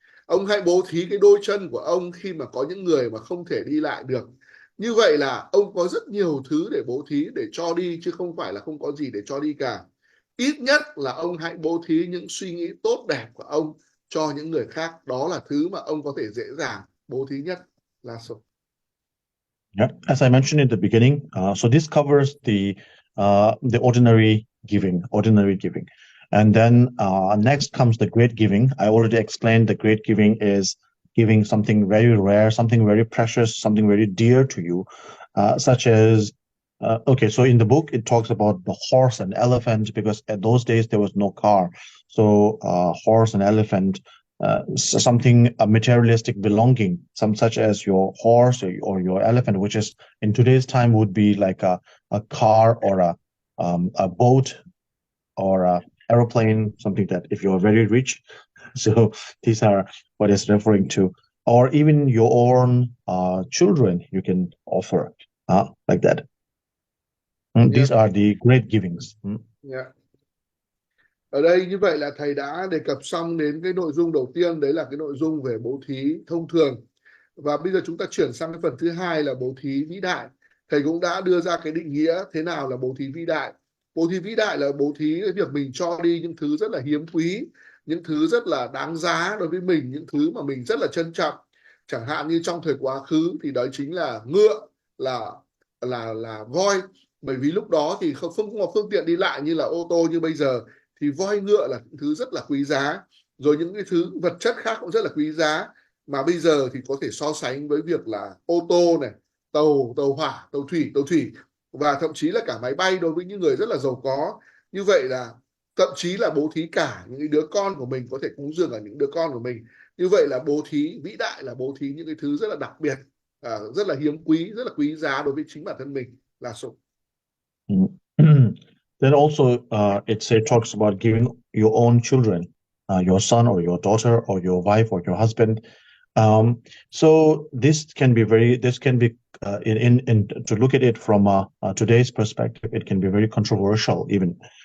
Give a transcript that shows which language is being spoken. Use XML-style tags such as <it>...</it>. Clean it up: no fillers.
<vi>Ông hãy bố thí cái đôi chân của ông khi mà có những người mà không thể đi lại được. Như vậy là ông có rất nhiều thứ để bố thí, để cho đi, chứ không phải là không có gì để cho đi cả. Ít nhất là ông hãy bố thí những suy nghĩ tốt đẹp của ông cho những người khác. Đó là thứ mà ông có thể dễ dàng bố thí nhất." Là số.</vi> <en>Yeah. As I mentioned in the beginning, so this covers the ordinary giving, and then next comes the great giving. I already explained the great giving is giving something very rare, something very precious, something very dear to you, such as okay, so in the book it talks about the horse and elephant, because at those days there was no car. So horse and elephant, something, a materialistic belonging, some such as your horse or your elephant, which is in today's time would be like a car or a boat or a aeroplane, something that if you're very rich. So these are what it's referring to. Or even your own children you can offer like that. These are the great givings. Yeah.</en> <vi>Ở đây như vậy là thầy đã đề cập xong đến cái nội dung đầu tiên, đấy là cái nội dung về bố thí thông thường. Và bây giờ chúng ta chuyển sang cái phần thứ hai là bố thí vĩ đại. Thầy cũng đã đưa ra cái định nghĩa thế nào là bố thí vĩ đại. Bố thí vĩ đại là bố thí cái việc mình cho đi những thứ rất là hiếm quý, những thứ rất là đáng giá đối với mình, những thứ mà mình rất là trân trọng. Chẳng hạn như trong thời quá khứ thì đó chính là ngựa, là voi, bởi vì lúc đó thì không có phương tiện đi lại như là ô tô như bây giờ, thì voi ngựa là những thứ rất là quý giá. Rồi những cái thứ vật chất khác cũng rất là quý giá, mà bây giờ thì có thể so sánh với việc là ô tô này, tàu hỏa, tàu thủy, và thậm chí là cả máy bay đối với những người rất là giàu có. Như vậy là thậm chí là bố thí cả những đứa con của mình, có thể cúng dường ở những đứa con của mình. Như vậy là bố thí vĩ đại là bố thí những cái thứ rất là đặc biệt, rất là hiếm quý, rất là quý giá đối với chính bản thân mình là số.</vi> <en>Then also it talks about giving your own children, your son or your daughter or your wife or your husband. So this can be in to look at it from today's perspective, it can be very controversial even.</en>